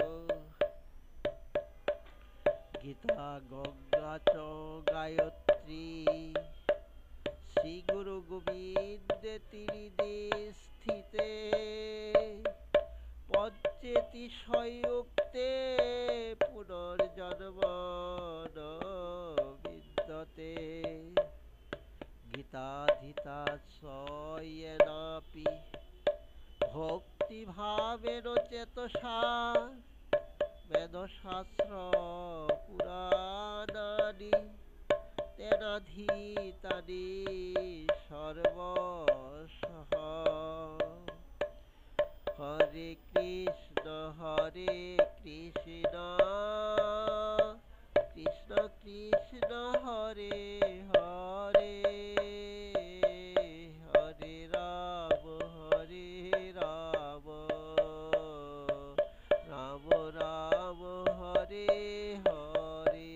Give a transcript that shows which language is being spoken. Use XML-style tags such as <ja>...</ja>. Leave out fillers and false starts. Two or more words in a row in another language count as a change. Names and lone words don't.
<sa>গীতা গঙ্গা চ গায়ত্রী শ্রীগুরু গোবিন্দে ত্রিদে স্থিতে পঞ্চেতি সংযুক্তে পুনর্জন্ম ন বিদ্যতে। গীতাধীতা চ येनापि ভক্তিভাবেন চেতসা বেদশাস্ত্র পুরাণানি তেনাধীতানি সর্বশঃ। হরে কৃষ্ণ কৃষ্ণ কৃষ্ণ হরে হরে হরে রাম রাম রাম হরে হরে।</sa>